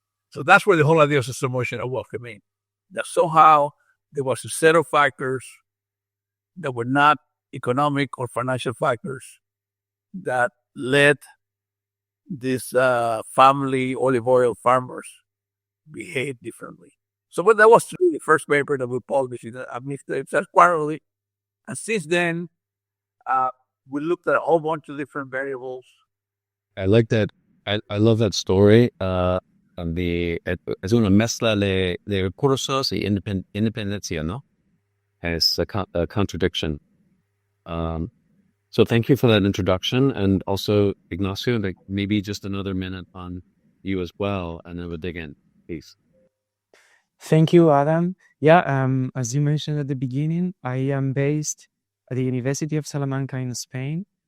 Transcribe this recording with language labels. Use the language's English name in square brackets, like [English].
[English] So that's where the whole idea of socioemotional wealth came in. That somehow there was a set of factors that were not economic or financial factors that led these family olive oil farmers behave differently. So that was the first paper that we published in the quarterly. And since then, we looked at a whole bunch of different variables. I like that. I love that story. [Spanish] Es una mezcla de recursos y independencia, ¿no? [English] It's a contradiction. So thank you for that introduction. And also, Ignacio, maybe just another minute on you as well, and then we'll dig in. Please. Thank you, Adam. Yeah, as you mentioned at the beginning, I am based at the University of Salamanca in Spain.